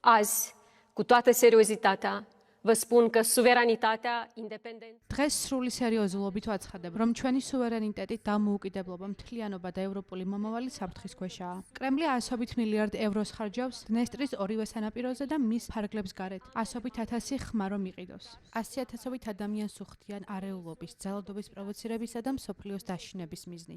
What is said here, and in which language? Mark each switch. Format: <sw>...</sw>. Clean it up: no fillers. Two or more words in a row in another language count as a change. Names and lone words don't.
<ro>Azi, cu toată seriozitatea, vă spun că suveranitatea independentă.</ro> <ka>დღეს სრული სერიოზულობით ვაცხადებ, რომ ჩვენი სუვერენიტეტი, დამოუკიდებლობა, მთლიანობა და ევროპული მომავალი საფრთხის ქვეშაა. კრემლი 100 მილიარდ ევროს ხარჯავს დნესტრის ორივე სანაპიროზე და მის ფარგლებს გარეთ 100,000 ხმა რომ იყიდოს. 100,000 ადამიანს უხდიან არეულობის, ძალადობის პროვოცირებისა და მსოფლიოს დაშინების მიზნით.</ka>